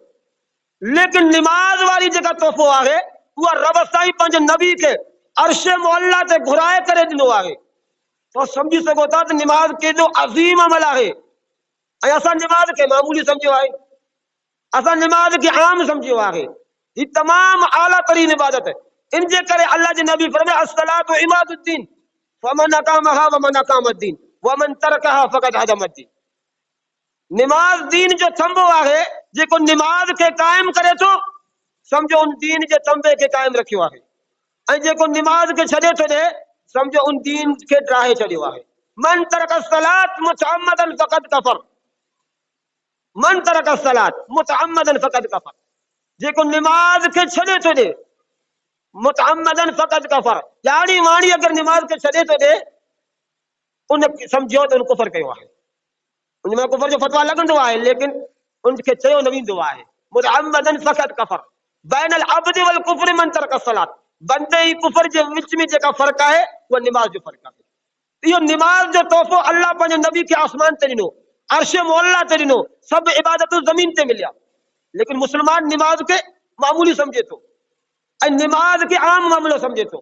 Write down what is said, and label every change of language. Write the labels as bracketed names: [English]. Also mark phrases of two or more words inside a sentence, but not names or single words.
[Sindhi] लेकिन नमाज वारी जेका तोहफ़ो आहे उहा रब साईं पंहिंजे नबी के अर्श मुअल्ला ते घुराए करे ॾिनो आहे। तो समझी सघो था त नमाज केॾो अज़ीम अमल आहे। ऐं असां नमाज खे मामूली सम्झियो आहे, असां नमाज खे आम सम्झियो आहे। ही तमाम आला तरीन इबादत है। इन जे करे अल्लाह जे नबी फरमाया [Arabic] الصلاة عماد الدين فمن أقامها ومن أقام الدين ومن تركها فقد هدم الدين. [Sindhi] नमाज दीन जो थंबो आहे। जेको नमाज के कायम करे तो समझो उन दीन जे थंबे के कायम रखियो आहे। ऐं जेको नमाज के छॾे थो ॾे समझो उन दीन के ड्राहे छॾियो आहे। [Arabic] من ترك الصلاة متعمدا فقد كفر. من ترك الصلاة متعمدا فقد كفر. [Sindhi] जेको नमाज के छॾे थो ॾे [Arabic] متعمدا فقد كفر, [Sindhi] यानी वाणी अगर नमाज के छॾे थो ॾे उन समझो त उन कुफर कयो आहे। उनमें कुफर जो फतवा लगंदो आहे, लेकिन उनके चयो न वेंदो आहे। [Arabic] متعمدا فقد كفر. بين العبد والكفر من ترك الصلاة. [Sindhi] बंदे ही कुफर जे विच में जेका फ़र्क़ आहे उहा नमाज जो फ़र्क़ आहे। इहो नमाज जो तोहफ़ो अल्लाह पंहिंजे नबी के आसमान ते ॾिनो, अर्श मुअल्ला ते ॾिनो, सब इबादतूं ज़मीन ते मिलिया। लेकिन मुसलमान नमाज के मामूली समझे थो ऐं नमाज के आम मामलो समझे थो।